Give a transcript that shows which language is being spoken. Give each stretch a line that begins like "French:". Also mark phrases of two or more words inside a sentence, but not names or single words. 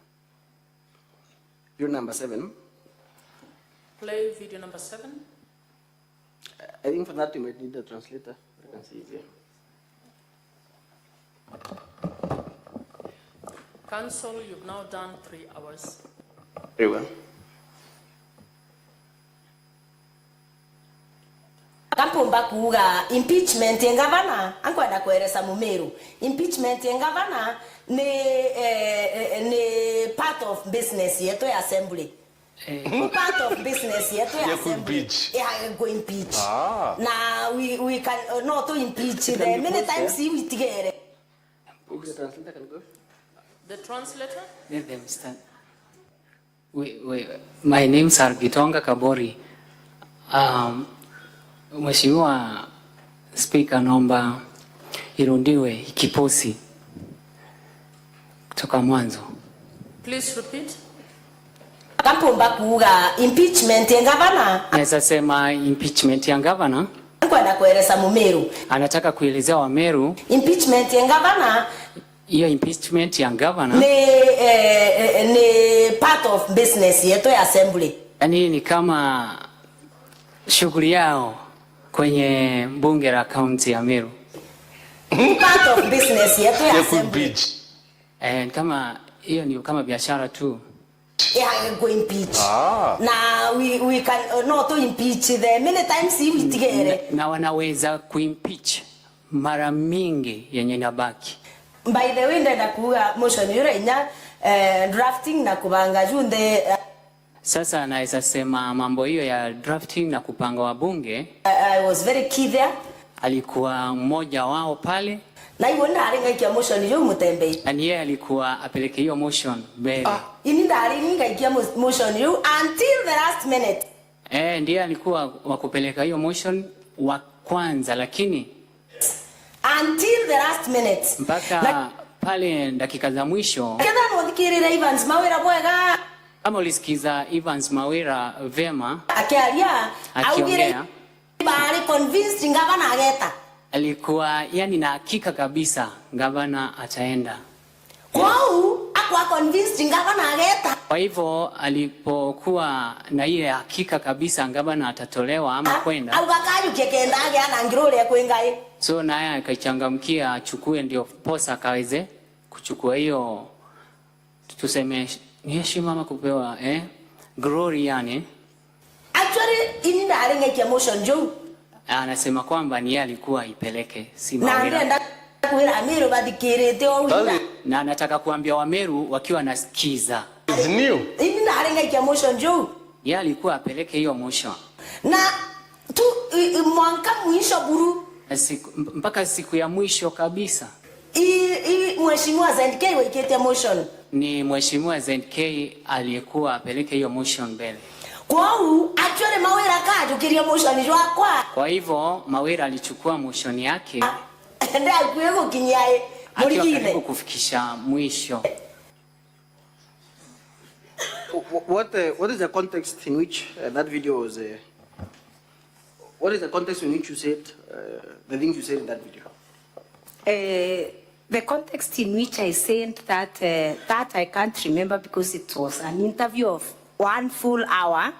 English: Video number 7. Play video number 7. I think for that you might need the translator. I can see it here. Council, you've now done 3 hours. Very well.
Meru: Kampumba kuga impeachment ya gavana ankwenda kueleza Mumeru.
Swahili: Impeachment ya gavana ni
English: part of business
Swahili: yetu ya assembly.
English: Part of business
Swahili: yetu ya
English: assembly. Yeah, go impeach. Ah. Now we can not to impeach them many times we together. books. The translator can go. The translator? Let them start. My name's Argitonga Kabori.
Swahili: Mheshimiwa Speaker, naomba irundiwe kiposi kutoka mwanzo.
English: Please repeat.
Meru: Kampumba kuga impeachment ya governor.
Swahili: Naweza sema impeachment ya governor.
Meru: Kwenda kueleza Mumeru.
Swahili: Anataka kuelezea Wameru. Impeachment ya governor. Hiyo impeachment ya governor ni
English: part of business
Swahili: yetu ya assembly. Yaani ni kama shughuli yao kwenye bunge la kaunti ya Meru.
English: Part of business
Swahili: yetu ya assembly. Kama hiyo ni kama biashara tu.
English: Yeah, go impeach. Na we can not to impeach the many times we together.
Swahili: Na wanaweza kuimpeach mara mingi yenye inabaki.
English: By the way,
Meru: ndenda kuga motion yure nya drafting na kubanga junde.
Swahili: Sasa naweza sema mambo hiyo ya drafting na kupanga wabunge.
English: I was very key there.
Swahili: Alikuwa mmoja wao pale.
Meru: Na hiyo ndaringa ikia motion yo Mutembe.
Swahili: Na yeye alikuwa apeleke hiyo motion mbele.
Meru: Ini ndaringa ikia motion yo
English: until the last minute.
Swahili: Ndiye alikuwa wakupeleka hiyo motion wa kwanza, lakini
English: until the last minute.
Swahili: Mpaka pale dakika za mwisho.
Meru: Kenda mwadikirira Evans Mawira bwega.
Swahili: Kama ulisikiza Evans Mawira vema. Akiongea.
Meru: Bali convinced ngavana ageta.
Swahili: Alikuwa yani na hakika kabisa gavana ataenda.
Meru: Kwao akwa convinced ngavana ageta.
Swahili: Kwa hivyo alipokuwa na ile hakika kabisa gavana atatolewa ama kwenda.
Meru: Au kakaju kekenda age ana ngirole ya kwengae.
Swahili: So naye akachangamkia achukue ndio posa akaweze kuchukua hiyo tuseme ni heshima ama kupewa glory yani.
Meru: Actually ini ndaringa ikia motion jo.
Swahili: Anasema kwamba ni yeye alikuwa ipeleke si Mawira.
Meru: Na ndenda kuira Ameru badikirete owiga.
Swahili: Na anataka kuambia Wameru wakiwa nasikiza.
English: It's new.
Meru: Ini ndaringa ikia motion jo.
Swahili: Yeye alikuwa apeleke hiyo motion.
Meru: Na tu mwanka mwisho buru.
Swahili: Mpaka siku ya mwisho kabisa.
Meru: Mheshimiwa ZNK waikete motion.
Swahili: Ni Mheshimiwa ZNK aliyekuwa apeleke hiyo motion mbele.
Meru: Kwao actually Mawira kaju kiria motion jo akwa.
Swahili: Kwa hivyo Mawira alichukua motion yake. Ndio alikuwa kinyae. Akiwa kufikisha mwisho.
English: What is the context in which that video was? What is the context in which you said the things you said in that video? The context in which I said that that I can't remember because it was an interview of 1 full hour.